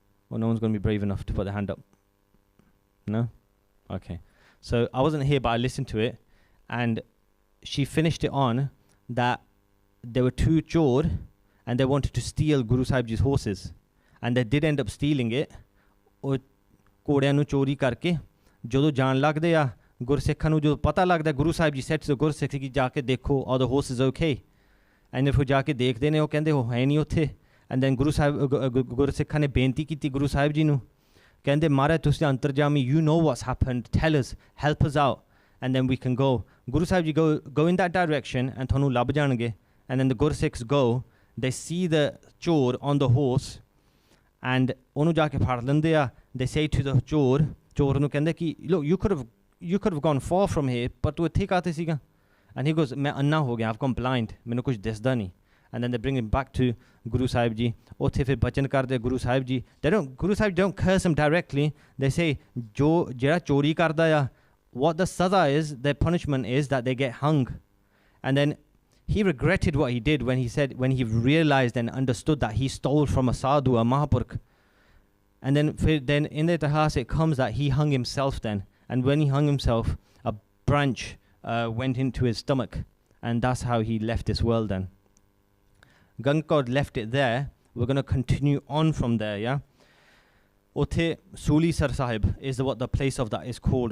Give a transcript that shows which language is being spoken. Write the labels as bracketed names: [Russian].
[English] Or no one's going to be brave enough to put their hand up? No? Okay. So I wasn't here, but I listened to it, and she finished it on that there were two Chor, and they wanted to steal Guru Sahib Ji's horses, and they did end up stealing it. [Punjabi] ਉਹ ਘੋੜਿਆਂ ਨੂੰ ਚੋਰੀ ਕਰਕੇ ਜਦੋਂ ਜਾਣ ਲੱਗਦੇ ਆ ਗੁਰਸਿੱਖਾਂ ਨੂੰ ਜਦੋਂ ਪਤਾ ਲੱਗਦਾ ਗੁਰੂ ਸਾਹਿਬ ਜੀ ਸੈਟ ਤੋਂ ਗੁਰਸਿੱਖ ਕੀ ਜਾ ਕੇ ਦੇਖੋ [English] are the horses okay [Punjabi] ਐਂਡ ਫਿਰ ਜਾ ਕੇ ਦੇਖਦੇ ਨੇ ਉਹ ਕਹਿੰਦੇ ਉਹ ਹੈ ਨਹੀਂ ਉੱਥੇ [English] and then [Punjabi] ਗੁਰੂ ਸਾਹਿਬ ਗੁਰਸਿੱਖਾਂ ਨੇ ਬੇਨਤੀ ਕੀਤੀ ਗੁਰੂ ਸਾਹਿਬ ਜੀ ਨੂੰ ਕਹਿੰਦੇ ਮਹਾਰਾਜ ਤੁਸੀਂ ਅੰਤਰਜਾਮੀ [English] you know what's happened tell us help us out and then we can go [Punjabi] Guru Sahib ji [English] go in that direction [Punjabi] and ਤੁਹਾਨੂੰ ਲੱਭ ਜਾਣਗੇ [English] and then the Gursikhs go they see the [Punjabi] ਚੋਰ [English] on the horse and [Punjabi] ਉਹਨੂੰ ਜਾ ਕੇ ਫੜ ਲੈਂਦੇ ਆ [English] they say to the chor [Punjabi] ਨੂੰ ਕਹਿੰਦੇ ਕਿ [English] look you could have gone far from here but [Punjabi] ਤੂੰ ਇੱਥੇ ਕਾਹਤੇ ਸੀਗਾ [English] and he goes [Punjabi] ਮੈਂ ਅੰਨਾ ਹੋ ਗਿਆ [English] I've gone blind [Punjabi] ਮੈਨੂੰ ਕੁਝ ਦਿਸਦਾ ਨਹੀਂ [English] and then they bring him back to Guru Sahib Ji [Punjabi] ਉੱਥੇ ਫਿਰ ਬਚਨ ਕਰਦੇ [English] Guru Sahib Ji Guru Sahib don't curse him directly they say [Punjabi] ਜਿਹੜਾ ਚੋਰੀ ਕਰਦਾ ਆ [English] what the sada is their punishment is that they get hung and then he regretted what he did when he realized and understood that he stole from a sadhu, a Mahapurkh. And then in the itihas it comes that he hung himself then. And when he hung himself, a branch went into his stomach. And that's how he left this world then. Gankod left it there. We're going to continue on from there, yeah? Ote Suli Sar Sahib is what the place of that is called.